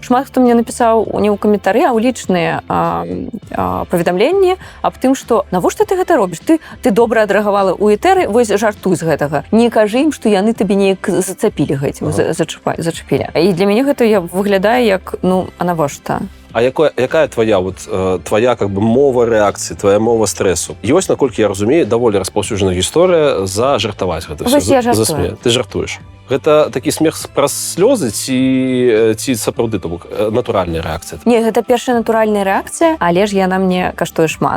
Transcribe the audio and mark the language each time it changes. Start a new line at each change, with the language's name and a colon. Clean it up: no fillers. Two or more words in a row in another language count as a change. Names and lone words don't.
Belarusian: Шмат хто мне напісаў не ў каментары, а ў лічныя паведамленні аб тым, што навошта ты гэта робіш? Ты добра адрэагавала у этэры, вось жартуй з гэтага. Не кажы ім, што яны табе неяк зацапілі гэтым, зачапілі. І для мяне гэта выглядае як, ну, а навошта? А якая твоя
Russian: как бы
Belarusian: мова рэакцыі, твоя мова стрэсу? Ёсць, наколькі я разумею, даволі распаўсюджаная гісторыя зажартаваць гэта ўсё. Ты жартуеш. Гэта такі смех праз слёзы ці сапраўды, то бок, натуральная рэакцыя? Не, гэта першая натуральная рэакцыя, але ж яна мне каштуе шмат.